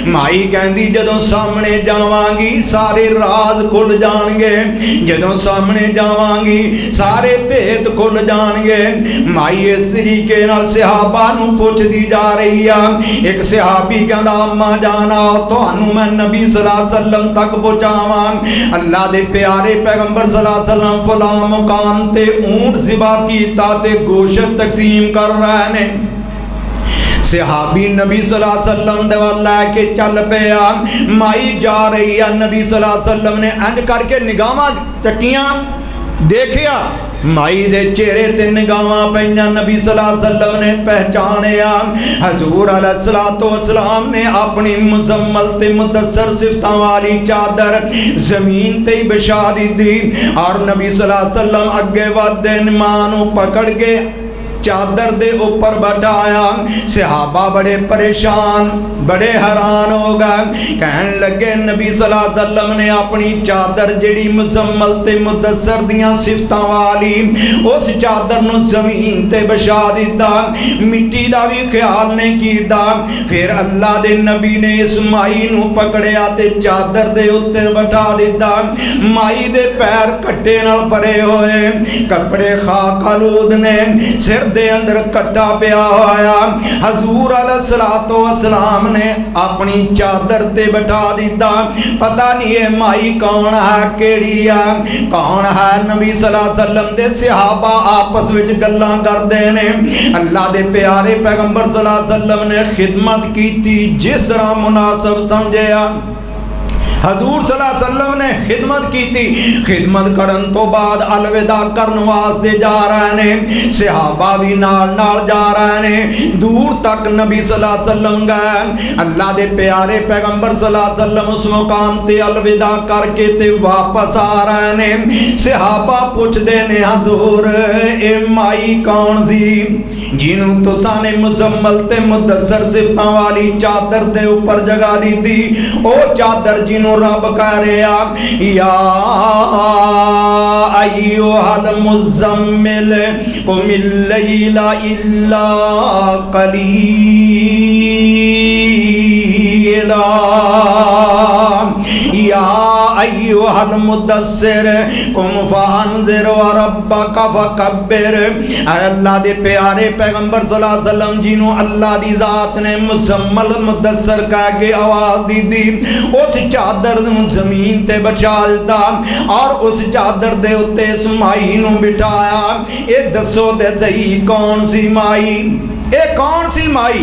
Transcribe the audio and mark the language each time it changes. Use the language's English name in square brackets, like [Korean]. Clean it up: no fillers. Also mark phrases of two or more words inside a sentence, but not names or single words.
[Punjabi] مائی کہندی جدوں ساہمنے جاواں گی سارے راز کھل جان گے، جدوں ساہمنے جاواں گی سارے بھید کھل جان گے. مائی اس طریقے نال صحابہ نوں پچھدی جا رہی آ. اک صحابی کہندا اماں جان آؤ تہانوں میں نبی [Arabic] صلى الله عليه وسلم [Punjabi] تک پہنچاواں. اللہ دے پیارے پیغمبر [Arabic] صلى الله عليه وسلم [Punjabi] فلاں مقام تے اونٹ ذبح کیتا تے گوشت تقسیم کر رہے نے. صحابی نبی [Arabic] صلى الله عليه وسلم [Punjabi] دے ول لے کے چل پیا. مائی جا رہی ہے، نبی [Arabic] صلى الله عليه وسلم [Punjabi] نے انج کر کے نگاہاں چکیاں، ویکھیا مائی دے چہرے تے نگاہاں پئیاں. نبی [Arabic] صلى الله عليه وسلم [Punjabi] نے پہچانیا. حضور [Arabic] عليه الصلاة والسلام [Punjabi] نے اپنی مزمل تے مدثر صفتاں والی چادر زمین تے ہی وچھا دتی اور نبی [Arabic] صلى الله عليه وسلم [Punjabi] اگے ودھدے ماں نوں پکڑ کے چادر دے اوپر بٹھایا. صحابہ بڑے پریشان بڑے حیران ہو گئے، کہن لگے نبی [Arabic] صلى الله عليه وسلم [Punjabi] نے اپنی چادر جیہڑی مزمل تے مدثر دیاں صفتاں والی اس چادر نوں زمین تے وچھا دتا، مٹی دا وی خیال نہیں کیتا. پھر اللہ دے نبی نے اس مائی نوں پکڑیا تے چادر دے اتے بٹھا دتا. مائی دے پیر کٹے نال بھرے ہوئے، کپڑے خاک آلود نے، سر دے اندر کٹا پیا ہویا. حضور [Arabic] عليه الصلاة والسلام [Punjabi] نے اپنی چادر تے بٹھا دتا. پتہ نہیں اے مائی کون ہے، کیہڑی ہے، کون ہے? نبی [Arabic] صلى الله عليه وسلم [Punjabi] دے صحابہ آپس وچ گلاں کردے نے. اللہ دے پیارے پیغمبر [Arabic] صلى الله عليه وسلم [Punjabi] نے خدمت کیتی جس طرح مناسب سمجھیا. [Urdu] حضور [Arabic] صلى الله عليه وسلم [Urdu] نے خدمت کی تھی. [Punjabi] خدمت کرن توں بعد الوداع کرن واسطے جا رہے نے، صحابہ وی نال نال جا رہے نے, सहाबा भी नाल नाल जा रहे ने। دور تک نبی [Arabic] صلى الله عليه وسلم [Punjabi] گئے. اللہ دے پیارے پیغمبر [Arabic] صلى الله عليه وسلم [Punjabi] اس مقام تے الوداع کر کے تے واپس آ رہے نے. صحابہ پچھدے نے حضور اے مائی کون سی جنہوں تساں نے مزمل تے مدثر صفتاں والی چادر دے اوپر جگہ دتی سی? او چادر جنہوں رب کہہ رہا [Arabic] يا أيها المزمل قم الليل إلا قليلا يا أيها المدثر قم فأنذر وربك فكبر. [Punjabi] اللہ دے پیارے پیغمبر [Arabic] صلى الله عليه وسلم [Punjabi] جنہوں اللہ دی ذات نے مزمل مدثر کہہ کے آواز دتی سی، اس چادر نوں زمین تے وچھا دتا اور اس چادر دے اتے اس مائی نوں بٹھایا. اے دسو تے سہی کون سی مائی؟ اے کون سی مائی? ये कौन सी माई?